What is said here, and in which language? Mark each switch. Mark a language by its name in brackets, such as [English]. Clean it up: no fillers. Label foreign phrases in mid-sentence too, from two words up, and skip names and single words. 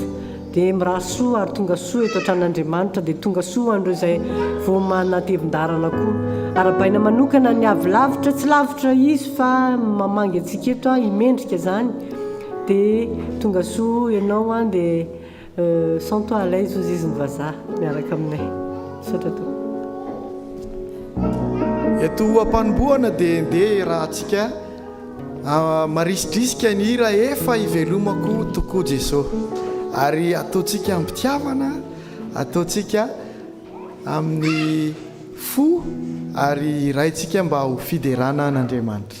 [Malagasy] Dia mirary soa ary tonga soa eto an-tranon'Andriamanitra dia tonga soa andreo izay vao manatevin-darana koa. Arabaina manokana ny avy lavitra tsy lavitra izy fa mamangy antsika eto imendrika izany dia tonga soa ianao dia [French] sens-toi à l'aise [Malagasy] hozy izy ny vazaha miaraka aminay. Saotra to. Eto am-panombohana dia ndeha raha antsika marisitrisika ny hira efa hivelomako tokoa Jesosy ary ataontsika ampitiavana, ataontsika amin'ny fo ary raintsika mba ho fiderana an'Andriamanitra.